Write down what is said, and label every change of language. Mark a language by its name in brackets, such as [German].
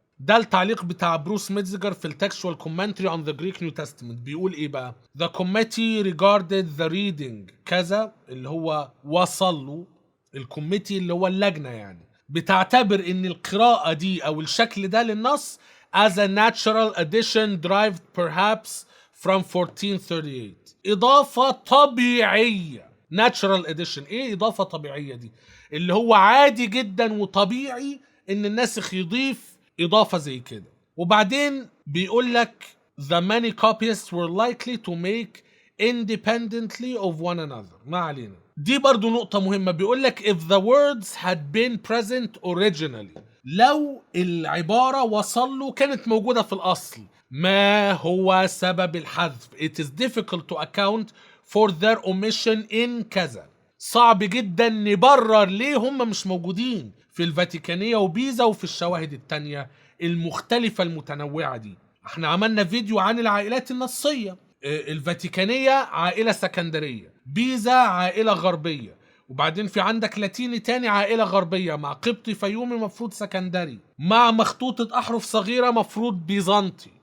[Arabic] ده التعليق بتاع بروس ميتزجر في التكستوال كومنتري [English] on the Greek New Testament. [Arabic] بيقول ايه بقى؟ [English] The committee regarded the reading [Arabic] كذا، اللي هو وصلوا. الكوميتي اللي هو اللجنة يعني، بتعتبر ان القراءة دي او الشكل ده للنص [English] as a natural addition derived perhaps from 1438. [Arabic] إضافة طبيعية. [English] natural addition. [Arabic] إيه إضافة طبيعية دي؟ اللي هو عادي جدا وطبيعي إن الناسخ يضيف إضافة زي كده. وبعدين بيقول لك [English] the many copyists were likely to make independently of one another. [Arabic] ما علينا. دي برضو نقطة مهمة. بيقول لك [English] if the words had been present originally. [Arabic] لو العبارة وصل له كانت موجودة في الأصل. ما هو سبب الحذف؟ [English] It is difficult to account for their omission in كذا. [Arabic] صعب جدا نبرر ليه هم مش موجودين في الفاتيكانية وبيزا وفي الشواهد التانية المختلفة المتنوعة دي. احنا عملنا فيديو عن العائلات النصية. الفاتيكانية عائلة سكندرية، بيزا عائلة غربية، وبعدين في عندك لاتيني تاني عائلة غربية، مع قبطي فيومي مفروض سكندري، مع مخطوطة أحرف صغيرة مفروض بيزنطي.